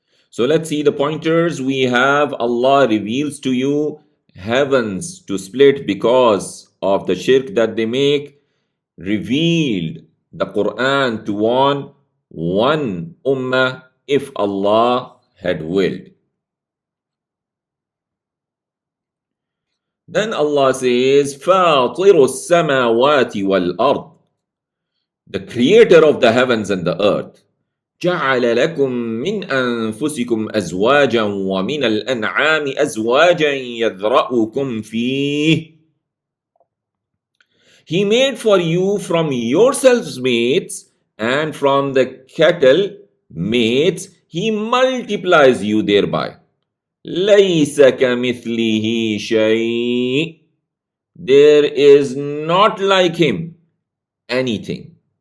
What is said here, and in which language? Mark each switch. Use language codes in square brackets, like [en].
[en] So let's see the pointers. We have Allah reveals to you heavens to split because of the shirk that they make, revealed the Quran to warn one ummah if Allah had willed. Then Allah says, [ar] فَاطِرُ السَّمَاوَاتِ وَالْأَرْضِ, [en] the creator of the heavens and the earth. [ar] جعل لكم من أنفسكم أزواجا ومن الأنعام أزواجا يذرأكم فيه. [en] He made for you from yourselves mates, and from the cattle mates. He multiplies you thereby. [ar] ليس كمثله شيء. [en] There is not like him anything.